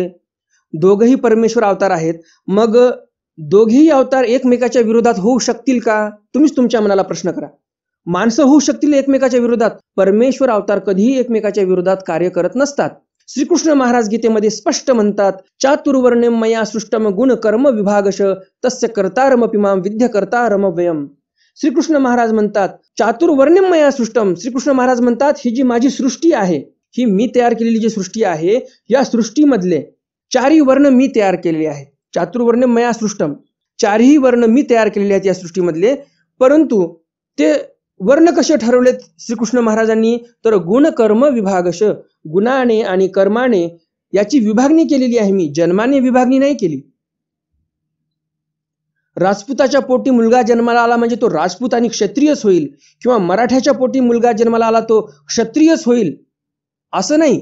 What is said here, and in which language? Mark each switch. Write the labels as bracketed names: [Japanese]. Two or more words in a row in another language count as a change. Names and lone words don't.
[Marathi] दोघही परमेश्वर अवतार आहेत. मग दोघेही अवतार एकमेकाच्या विरोधात होऊ शकतील का? तुम्हीच तुमच्या मनाला प्रश्न करा. माणसं होऊ शकतील एकमेकाच्या विरोधात, परमेश्वर अवतार कधीही एकमेकाच्या विरोधात कार्य करत नसतात. श्रीकृष्ण महाराज गीतेमध्ये स्पष्ट म्हणतात, [Sanskrit] चातुर्वर्ण्यम मया सृष्टम गुण कर्म विभागश तस्य कर्तारमपि मां विद्य कर्तारम व्ययम. [Marathi] श्रीकृष्ण महाराज म्हणतात [Sanskrit] चातुर्वर्ण्यम मया सृष्टम. [Marathi] श्रीकृष्ण महाराज म्हणतात ही जी माझी सृष्टी आहे, ही मी तयार केलेली जी सृष्टी आहे, या सृष्टीमधले 4ही वर्ण मी तयार केलेले आहेत. [Sanskrit] चातुर्वर्ण्यम मया सृष्टम, [Marathi] 4ही वर्ण मी तयार केलेले आहेत या सृष्टीमधले. परंतु ते वर्ण कसे ठरवलेत श्रीकृष्ण महाराजांनी? तर [Sanskrit] गुण कर्म विभागश, [Marathi] गुणाने आणि कर्माने याची विभागणी केलेली आहे मी. जन्माने विभागणी नाही केली. राजपुताच्या पोटी मुलगा जन्माला आला म्हणजे तो राजपूत आणि क्षत्रियच होईल, किंवा मराठ्याच्या पोटी मुलगा जन्माला आला तो क्षत्रियच होईल असं नाही.